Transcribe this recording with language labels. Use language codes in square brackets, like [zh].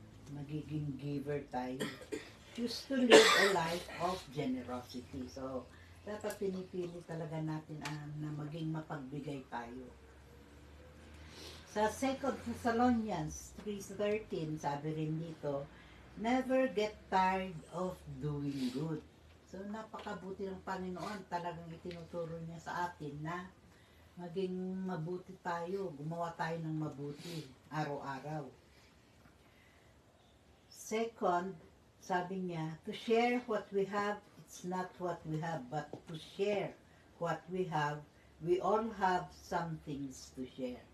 [tl] Magiging giver tayo. [en] Choose to live a life of generosity. [tl] So, dapat pinipili talaga natin na maging mapagbigay tayo. [en] Sa 2 Thessalonians 3:13, [tl] sabi rin dito, [en] never get tired of doing good. [tl] So, napakabuti ng Panginoon. Talagang itinuturo niya sa atin na maging mabuti tayo, gumawa tayo ng mabuti araw-araw. [en] Second, [tl] sabi niya, [en] to share what we have, it's not what we have, but to share what we have. We all have some things to share.